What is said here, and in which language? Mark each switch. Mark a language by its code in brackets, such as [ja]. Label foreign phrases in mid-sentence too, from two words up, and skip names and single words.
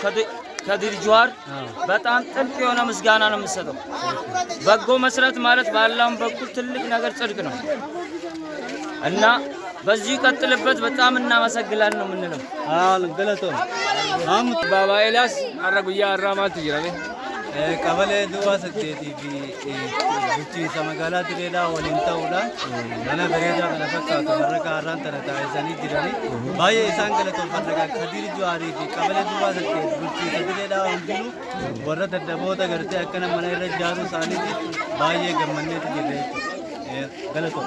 [am] ከድር ጁሃር በጣም ጥልቅ የሆነ ምስጋና ነው የምሰጠው። በጎ መስራት ማለት በአላህም በኩል ትልቅ ነገር ጽድቅ ነው እና በዚህ ቀጥልበት በጣም እናመሰግናለን ነው የምንለው። ገለቶ ባባ ኤልያስ አረጉያ አራማት ይራኔ [om] Kabalee duwwaa saddeetii fi bulchiinsa magaalaa Direedhaa waliin ta'uudhaan mana bareedaa kana fakkaatu warra kaarraan tana taa'isanii jiranii baay'ee isaan galatoomfanna Kadiir Juwaarii fi kabalee duwwaa saddeet bulchiinsa Direedhaa hundinuu warra daddaboota gartee akkana mana irra ijaaruu isaaniitiif baay'ee gammanneetu jirre galatoom.